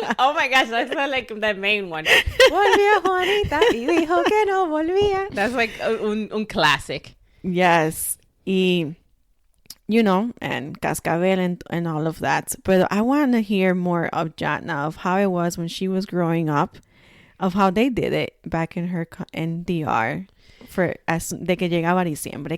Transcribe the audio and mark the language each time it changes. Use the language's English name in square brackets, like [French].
[English] Oh my gosh, that's like the main one. [Spanish] Volvió Juanita y dijo que no volvía. [English] That's like un classic. Yes. Y, and Cascabel and all of that. But I want to hear more of Jatna, of how it was when she was growing up, of how they did it back in DR [Spanish] de que llegaba diciembre.